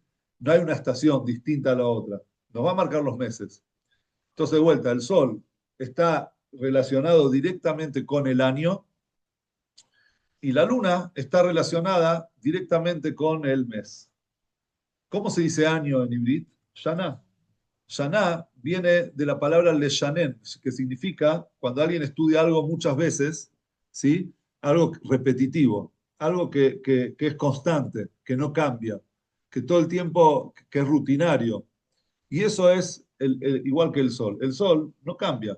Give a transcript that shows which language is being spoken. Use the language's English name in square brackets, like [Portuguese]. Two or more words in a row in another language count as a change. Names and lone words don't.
[Spanish] No hay una estación distinta a la otra. Nos va a marcar los meses. Entonces, de vuelta, el sol está relacionado directamente con el año y la luna está relacionada directamente con el mes. ¿Cómo se dice año en hibrit? Shana. Shana viene de la palabra leshanen, que significa, cuando alguien estudia algo muchas veces, ¿sí? Algo repetitivo, algo que es constante, que no cambia, que todo el tiempo, que es rutinario. Y eso es igual que el sol. El sol no cambia.